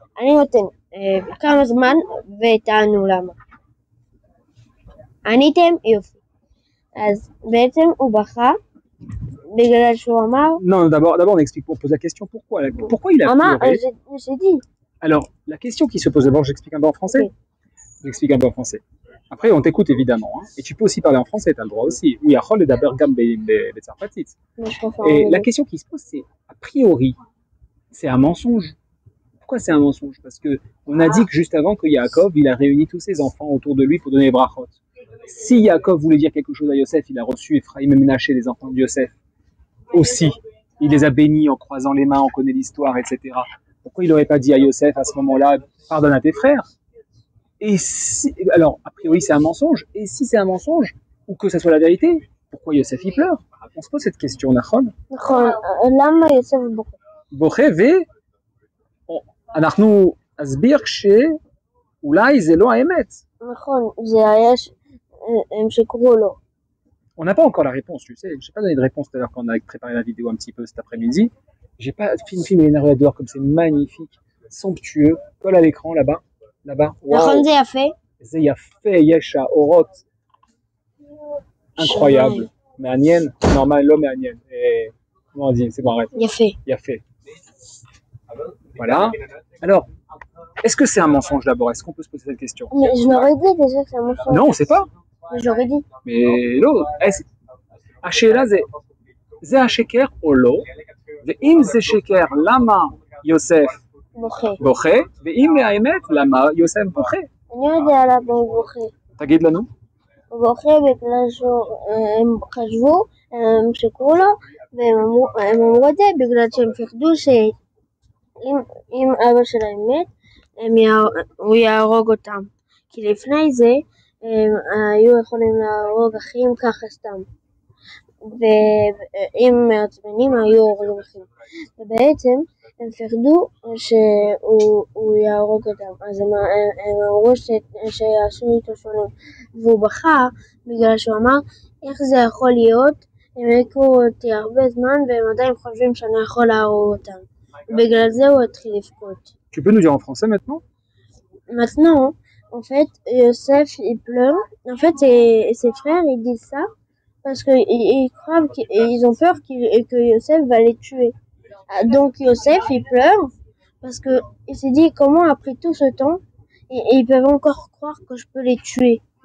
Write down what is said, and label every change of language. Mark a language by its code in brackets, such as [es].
[he] אני נותן כמה זמן ותענו למה. עניתם? יופי. אז בעצם הוא בכה בגלל שהוא אמר... [fr] Non, d'abord on explique, on pose la question pourquoi il a pleuré. j'ai dit. Alors, la question qui se pose d'abord, j'explique un peu en français. Oui. J'explique un peu en français. Après, on t'écoute évidemment. Hein, et tu peux aussi parler en français, tu as le droit aussi. Oui, Achol et d'abord [he] Gam Betsarfatit. [fr] Et la question qui se pose, c'est, a priori, c'est un mensonge. Pourquoi c'est un mensonge? Parce que on a dit que juste avant que Yaakov, il a réuni tous ses enfants autour de lui pour donner les brachot. Si Yaakov voulait dire quelque chose à Yosef, il a reçu Ephraim et Menaché, les enfants de Yosef, aussi. Il les a bénis en croisant les mains, on connaît l'histoire, etc. Pourquoi il n'aurait pas dit à Yosef à ce moment-là, pardonne à tes frères? Et si, alors, a priori, c'est un mensonge. Et si c'est un mensonge, ou que ça soit la vérité, pourquoi Yosef il pleure? On se pose cette question, Nachon. [he] למה יוסף בוכה? בוכה, ואנחנו נסביר שאולי זה לא האמת. נכון, זה היה הם שקרו לו. [fr] On n'a pas encore la réponse, tu sais. Je n'ai pas donné de réponse tout à l'heure quand on a préparé la vidéo un petit peu cet après-midi. J'ai pas film énervé dehors comme c'est magnifique, somptueux. Colle à l'écran là-bas, [he] נכון, זה יפה. זה יפה, יש האורות. [fr] Incroyable. [he] מעניין, normal, לא מעניין. [fr] Comment on dit? C'est bon, arrête. [he] יפה. [fr] Voilà. Alors, est-ce que c'est un mensonge d'abord? Est-ce qu'on peut se poser cette question? Mais je l'aurais dit déjà que c'est un mensonge. Non, on ne sait pas. Mais j'aurais dit. [he] Mais לא, השאלה זה השקר או לא? ואם זה שקר, למה יוסף בוכה? ואם האמת, למה יוסף בוכה? אני יודע למה הוא בוכה. תגיד לנו. הוא בוכה בגלל שהם חשבו, הם שקרו לו, והם אמרו את זה בגלל שהם פחדו שאם אבא שלהם מת, הוא יהרוג אותם. כי לפני זה הם היו יכולים להרוג אחים ככה סתם. ואם מעצבנים היו הורגים אחים. ובעצם הם פחדו שהוא יהרוג אותם. אז הם אמרו שיעשו איתו שונים. והוא בכה בגלל שהוא אמר, איך זה יכול להיות? הם הכירו אותי הרבה זמן והם עדיין חושבים שאני יכול להרוג אותם. בגלל זה הוא התחיל לבכות. [fr] Tu peux nous dire en français maintenant? Maintenant, en fait, Yosef, il pleure. En fait, ses frères, ils disent ça parce qu'ils croient qu'ils ont peur que Yosef va les tuer. Donc, Yosef, il pleure parce qu'il s'est dit comment, après tout ce temps, ils peuvent encore croire que je peux les tuer.